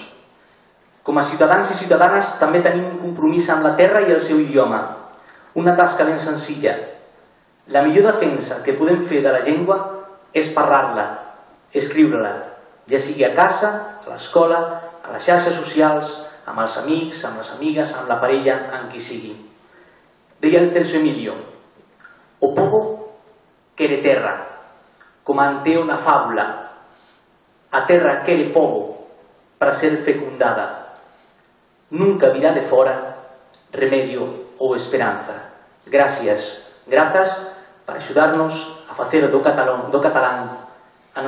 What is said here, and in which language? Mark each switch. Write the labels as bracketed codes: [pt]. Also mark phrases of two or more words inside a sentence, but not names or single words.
[ca] Com a ciutadans i ciutadanes també tenim un compromís amb la terra i el seu idioma, una tasca ben senzilla. La millor defensa que podem fer de la llengua és parlar-la, escriure-la, ja sigui a casa, a l'escola, a les xarxes socials, amb els amics, amb les amigues, amb la parella, amb qui sigui. Deia el [gl] Celso Emilio: o povo quere terra, como ante una fábula, a terra quere povo para ser fecundada. Nunca virá de fora remedio ou esperanza. Gracias, grazas por axudarnos a facer do catalán a nosa lingua.